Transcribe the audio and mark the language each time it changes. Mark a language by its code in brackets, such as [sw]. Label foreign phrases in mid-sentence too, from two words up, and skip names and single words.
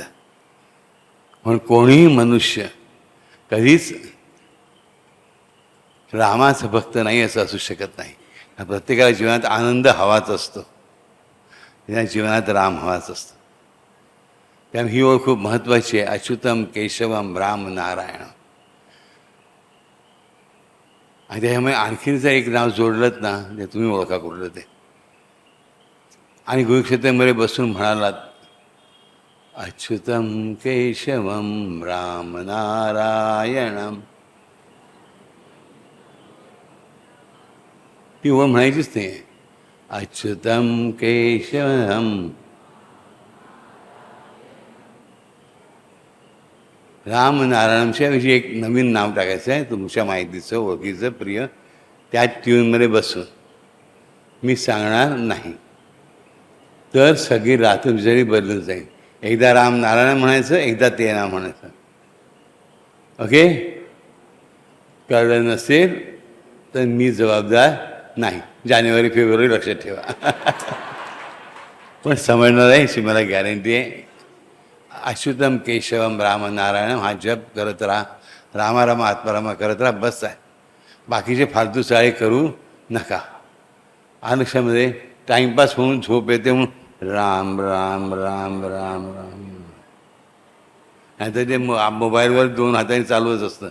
[mr] म्हणून कोणीही मनुष्य कधीच रामाचं भक्त नाही असं असू शकत नाही. प्रत्येकाला जीवनात आनंद हवाच असतो, त्या जीवनात राम हवाच असतो. त्यामुळे ही ओळख खूप महत्त्वाची आहे. [sa] अच्युतम केशवम राम नारायण. [mr] आणि त्याच्यामुळे आणखीन जर एक नाव जोडलं ना, ते तुम्ही ओळखा कुठलं ते. आणि गुरुक्षेत्रामध्ये बसून म्हणालात, [sa] अच्युतम केशवम राम नारायणम. [mr] ती ओळ म्हणायचीच नाही. [sa] अच्युतम केशवम [mr] राम नारायणच्या विषयी एक नवीन नाव टाकायचं आहे तुमच्या माहितीचं, ओळखीचं, प्रिय. त्या ट्यूनमध्ये बसून मी सांगणार नाही, तर सगळी रात्र जरी बदलून जाईल. एकदा राम नारायण म्हणायचं, एकदा ते नाव म्हणायचं. ओके? कळलं नसेल तर मी जबाबदार नाही. जानेवारी फेब्रुवारी लक्षात ठेवा. पण समजणार आहे अशी मला गॅरंटी आहे. [sa] अच्युतम केशवम राम नारायणम [mr] हा जप करत राहा. रामाराम आत्मारामा करत राहा. बस आहे. बाकीचे फालतू चाळे करू नका. आ लक्षामध्ये टाईमपास होऊन झोप येते म्हणून राम राम राम राम राम. नाहीतर ते मोबाईलवर 2 हाताने चालूच असतं.